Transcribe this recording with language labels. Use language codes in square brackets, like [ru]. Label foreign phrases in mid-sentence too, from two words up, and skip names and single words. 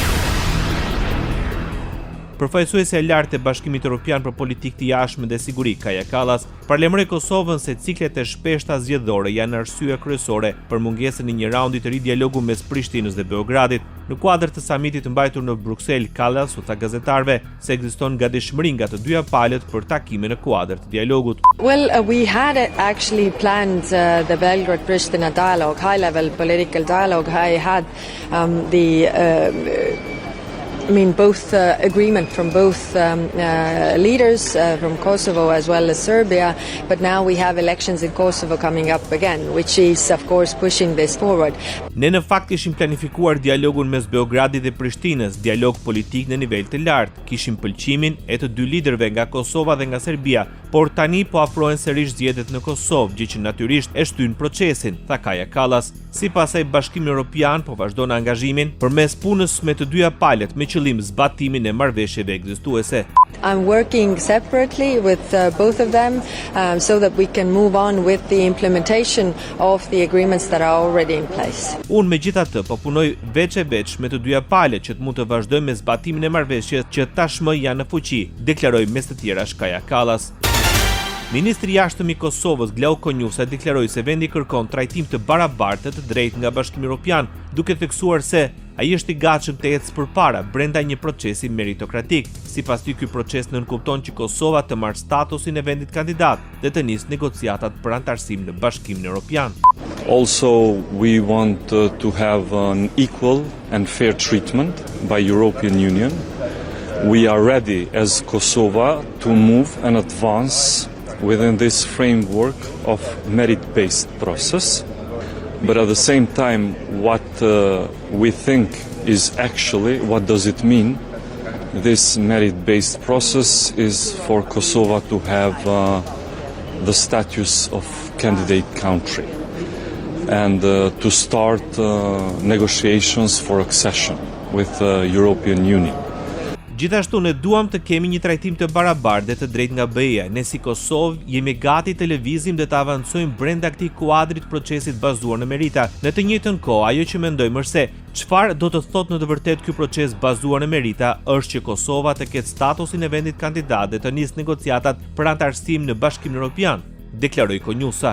[sq] Përfaqësuesja e lartë e Bashkimit Evropian për Politikë të Jashtme dhe Siguri, Kaja Kallas, paralajmëroi Kosovën se ciklet e shpeshta zgjedhore janë arsye kryesore për mungesën e një raundi të ri dialogu mes Prishtinës dhe Beogradit. Në kuadër të samitit mbajtur në Bruksel, Kallas u tha gazetarëve se ekziston gatishmëri nga të dyja palët për takime në kuadër të dialogut. [en] Well, we had actually planned the Belgrade-Pristina dialogue, high-level political dialogue. I had both agreement from both leaders from Kosovo as well as Serbia, but now we have elections in Kosovo coming up again, which is of course pushing this forward. [sq] Ne në fakt kishim planifikuar dialogun mes Beogradit dhe Prishtinës, dialog politik në nivel të lartë. Kishim pëlqimin e të dy liderëve nga Kosova dhe nga Serbia, por tani po afrohen sërish zgjedhjet në Kosovë, gjë që natyrisht e shtyn procesin, tha Kaja Kallas. Sipas saj, Bashkimi Evropian po vazhdon angazhimin përmes punës me të dyja palët me qëllim zbatimin e marrëveshjeve ekzistuese. [en] I'm working separately with both of them so that we can move on with the implementation of the agreements that are already in place. [sq] Unë megjithatë po punoj veç e veç me të dyja palët që të mund të vazhdojmë me zbatimin e marrëveshjes që tashmë janë në fuqi, deklaroi mes të tjerash Kaja Kallas. Ministri i Jashtëm i Kosovës, Glauko Njusa, deklaroi se vendi kërkon trajtim të barabartë të drejtë nga Bashkimi Evropian, duke theksuar se ai është i gatshëm të ecë përpara brenda një procesi meritokratik. Sipas tij, ky proces nënkupton që Kosova të marrë statusin e vendit kandidat dhe të nisë negociatat për antarësim në Bashkimin Evropian. [en] Also, we want to have an equal and fair treatment by European Union. We are ready as Kosovo to move and advance within this framework of merit-based process. But at the same time, what we think is actually, what does it mean? This merit-based process is for Kosovo to have the status of candidate country and to start negotiations for accession with the European Union. [sq] Gjithashtu ne duam të kemi një trajtim të barabartë dhe të drejtë nga BE-ja. Ne si Kosovë jemi gati të lëvizim dhe të avancojmë brenda këtij kuadrit procesit bazuar në merita. Në të njëjtën kohë, ajo që mendojmë është se çfarë do të thotë në të vërtetë ky proces bazuar në merita është që Kosova të ketë statusin e vendit kandidat dhe të nisë negociatat për antarësim në Bashkimin Evropian, deklaroi Konjusa.